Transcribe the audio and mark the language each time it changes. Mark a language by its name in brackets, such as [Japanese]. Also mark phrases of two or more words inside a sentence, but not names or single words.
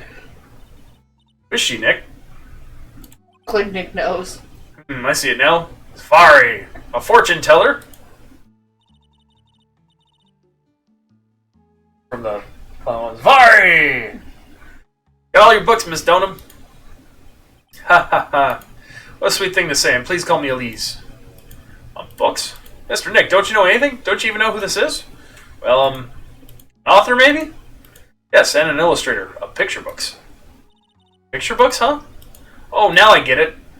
[English] Who is she, Nick? Click Nick knows. I see it now. Safari, a fortune teller. From the Safari. Got all your books, Miss Donham. Ha ha ha. What a sweet thing to say, and please call me Elise. Books? Mr. Nick, don't you know anything? Don't you even know who this is? Well, an author maybe? Yes, and an illustrator of picture books. Picture books, huh? Oh, now I get it.